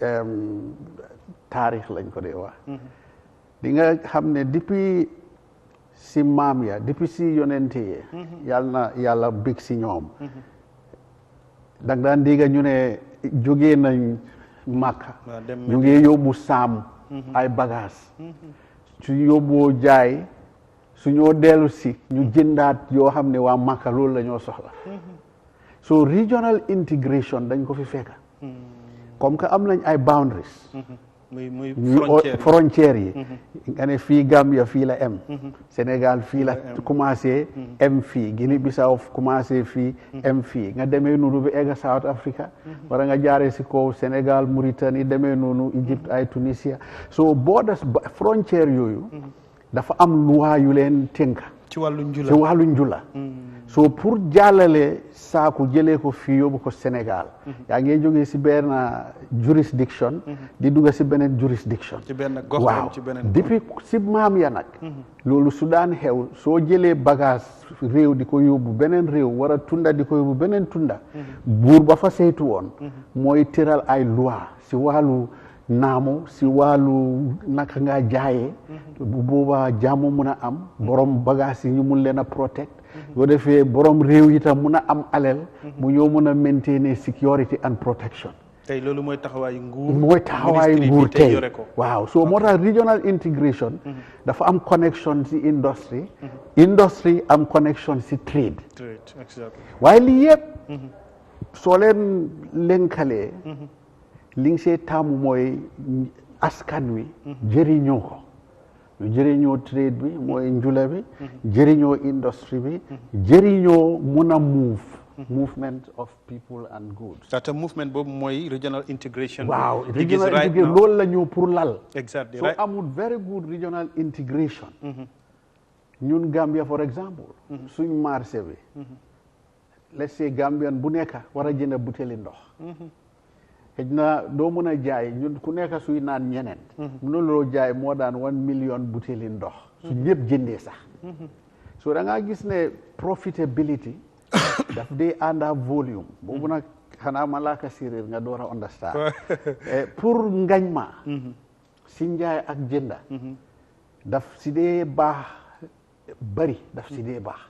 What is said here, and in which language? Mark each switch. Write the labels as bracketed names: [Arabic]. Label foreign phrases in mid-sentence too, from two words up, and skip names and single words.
[Wolof] taarix lañ ko dee wax di nga xam ne depuis si maam ya depuis si yonente yi yàlla bég si ñoom da nga daan dégg ñu ne jógee nañ Màkka ñu ngi yóbbu saam ay bagages su yóbboo jaay su ñoo dellu si ñu jëndaat yoo xam ne waa Màkka loolu la ñoo soxla so [English] regional integration [Wolof] dañ ko fi fekka [French] comme que [Wolof] am nañ ay boundaries muy frontières yi nga ne fii Gambia fii la em Sénégal fii la commencé em fii Guinée Bissau commencé fii em fii nga demee noonu bi egga South Africa wala nga jaaree si kaw Sénégal Mauritanie demee noonu Égypte ay Tunisia so borders frontières yooyu dafa am loi yu leen tënka ci wàllu njula so pour jàllale saaku jëlee ko fii yóbbu ko Sénégal yaa ngi jógee si benn jurisdiction di dugg si beneen jurisdiction waaw depuis si maam ya nag loolu su daan xew soo jëlee bagage réew di ko yóbbu beneen réew war a tunda di ko yóbbu beneen tunda buur ba fa saytu woon mooy tëral ay loi si wàllu naamu si wàllu naka nga jaayee bu boobaa jàmm mun a am borom bagage yi ñu mun leen a protect boo defee borom réew yi tam mun a am alal mu ñoo mun a maintainer [English] security and protection [Wolof] tey loolu mooy taxawaayu nguur tey waaw so moo tax [English] regional integration [Wolof] dafa am connection si industry am connection si trade waaye lii yëpp soo leen lënkalee li nga see taamu mooy askan wi jëriñoo ko ñu jëriñoo trade bi mooy njula bi jëriñoo industrie bi jëriñoo mun a [English] move movement of people and goods. That movement [Wolof] boobu mooy [English] regional integration. [Wolof] Waaw [English] regional integration [Wolof] loolu la ñëw pour lal. [English] Exactly so amul very good regional integration. [Wolof] ñun Gambia [English] for example. [Wolof] suñ marché bi. [English] let's say [Wolof] Gambian bu nekk war a jënd butéeli ndox. xëj na doo mën a jaay ñun ku nekk suy naan ñeneen. mënuloo jaay moo daan 1 million butéeli ndox. su ñëpp jëndee sax. so da ngaa gis ne profitability daf dee ànd ak volume boobu nag xanaa ma laaka séeréer nga door a understand pour ngañ ma si njaay ak jënda daf si dee baax bari daf si dee baax